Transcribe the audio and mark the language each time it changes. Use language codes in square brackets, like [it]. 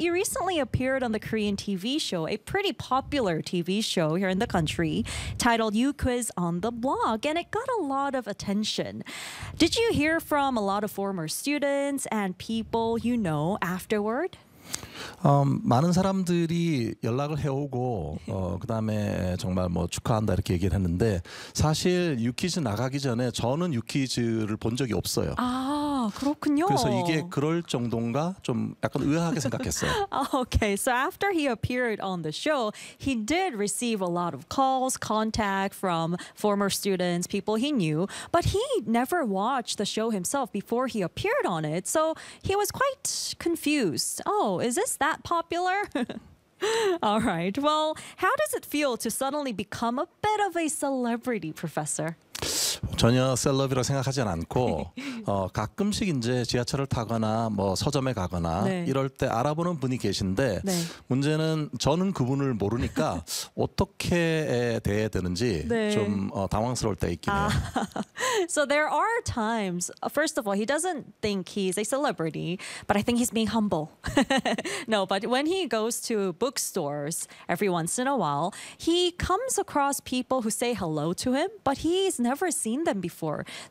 [en] You recently appeared on the Korean TV show, a pretty popular TV show here in the country, titled You Quiz on the Blog, and it got a lot of attention. Did you hear from a lot of former students and people you know afterward? [ko] 많은 사람들이 연락을 해오고 그다음에 정말 뭐 축하한다 이렇게 얘기를 했는데 사실 유퀴즈 나가기 전에 저는 유퀴즈를 본 적이 없어요. 아, 그렇군요. 그래서 이게 그럴 정도인가 좀 약간 의아하게 생각했어요. [en] Okay, so after he appeared on the show, he did receive a lot of calls, contact from former students, people he knew, but he never watched the show himself before he appeared on it. So he was quite confused. Oh, is this that popular? All right. Well, how does it feel to suddenly become a bit of a celebrity, Professor? [ko] 전혀 셀럽이라고 생각하진 않고 가끔씩 이제 지하철을 타거나 뭐 서점에 가거나 네. 이럴 때 알아보는 분이 계신데 네. 문제는 저는 그분을 모르니까 어떻게 대해야 되는지 네. 좀 당황스러울 때 있긴 해요. [en] So there are times, first of all, he doesn't think he's a celebrity, but I think he's being humble. No, but when he goes to bookstores every once in a while, he comes across people who say hello to him, but he's never seen them before. So